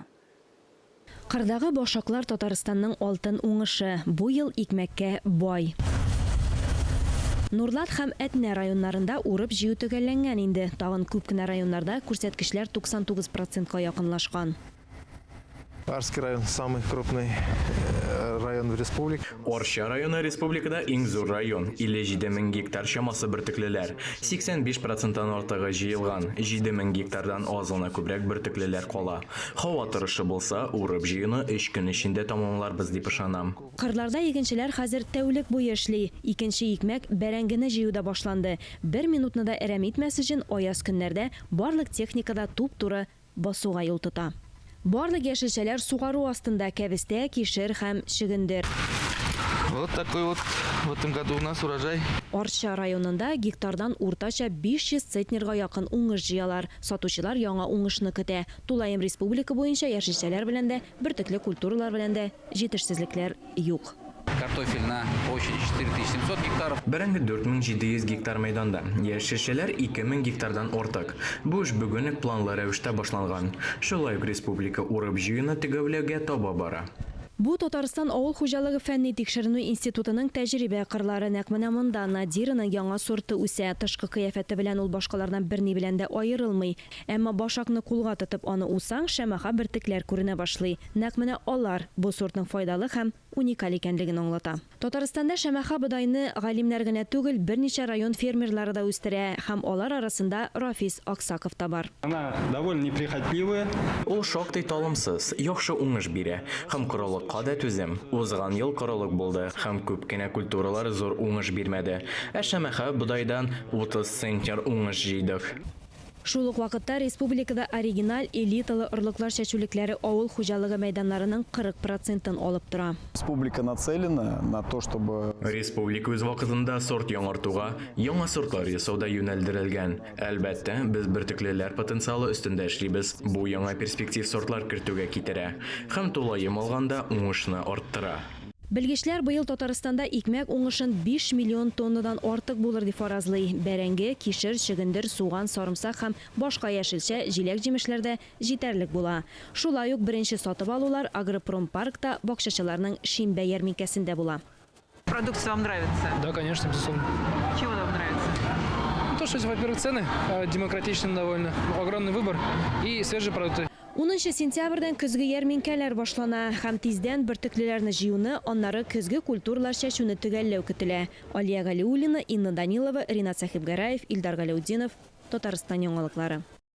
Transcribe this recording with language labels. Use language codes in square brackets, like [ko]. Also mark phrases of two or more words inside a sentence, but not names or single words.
[tt] Кырдагы башаклар Татарстанның алтын уңышы. Бу ел икмәккә бай. Нурлат һәм Әтнә районнарында урып җыю төгәлләнгән инде. Тагын күп кенә районнарда күрсәткечләр 99%-ка якынлашкан. [ru] Арский район самый крупный район в республике. [tt] Орча районы республикада иң зур район. 57 мең гектар чамасы бөртеклеләр. 85%-тан артыгы җыелган. 7 мең гектардан аз гына күбрәк бөртеклеләр кала. Һава торышы булса, урып җыюны 3 көн эчендә тамамларбыз дип ышанам. Кырларда игенчеләр хәзер тәүлек буе эшли. Икенче икмәк бәрәңгене җыюда башланды. 1 минутны да әрәм итмәс өчен аяз көннәрдә барлык техникада туп-туры басуга юл тота. Барлык яшелчәләр сугару астында: кәбестә, кишер һәм чөгендер. [ru] Вот такой вот в этом году у нас урожай. [tt] Орча районында гектардан уртача 500 центнерга якын уңыш җыялар. Сатучылар яңа уңышны көтә. Тулаем республика буенча яшелчәләр белән дә, бертөкле культуралар белән дә җитешсезлекләр юк. [ru] Картофель на площади 4700 гектаров. [tt] Бәрәңге 4700 гектар мәйданда. Яшелчәләр 2000 гектардан артык. Бу эш бүген үк планлы рәвештә башланган. Шулай ук республика урып җыюны төгәлләүгә таба бара. Бу Татарстан авыл хуҗалыгы фәнни тикшеренү институтының тәҗрибә кырлары. Нәкъ менә монда Надираның яңа сорты үсә. Тышкы кыяфәте белән ул башкалардан берни белән дә аерылмый. Әмма башакны кулга тотып аны усаң, шәмәхә бөртекләр күренә башлый. Нәкъ менә алар бу сортның файдалы һәм уникаль икәнлеген аңлата. Татарстанда шәмәхә бодайны галимнәр генә түгел, берничә район фермерлары да үстерә һәм алар арасында Рафис Аксаков та бар. [ru] Она довольно неприхотливая. [tt] Ул шактый талымсыз, яхшы уңыш бирә һәм корылыкка да түзем. Узган ел корылык булды һәм күп кенә культуралар зур уңыш бирмәде. Ә шәмәхә бодайдан 30 центнер уңыш җыйдык. Шул ук вакытта республикада оригиналь элиталы орлыклар чәчүлекләре авыл хуҗалыгы мәйданнарының 40%-ын алып тора. [ru] Республика нацелена на то, чтобы... [tt] Республика үз вакытында сорт яңартуга, яңа сортлар ясауда юнәлдерелгән. Әлбәттә, без бөртеклеләр потенциалы өстендә эшлибез. Бу яңа перспектив сортлар кертүгә китерә һәм тулаем алганда уңышны арттыра. Белгечләр быел Татарстанда икмәк уңышын 5 миллион тоннадан артык булыр дип фаразлый. Бәрәңге, кишер, чөгендер, суган, сарымсак һәм башка яшелчә, җиләк җимешләрдә җитәрлек була. Шулай ук беренче сатып алулар Агропромпаркта бакчачыларның Шимбә ярминкәсендә була. [ru] Продукция вам нравится? Да, конечно, безусловно. Чего вам нравится? То, что, во-первых, цены демократичны довольно, огромный выбор и свежие продукты. [tt] 10 сентябрьдән көзге ярминкәләр башлана һәм тиздән бөртеклеләрне җыюны, аннары көзге культуралар чәчүне төгәлләү көтелә. Алия Галиуллина, Инна Данилова, Ринат Сахибгараев, Илдар Галиуддинов, Татарстан яңалыклары.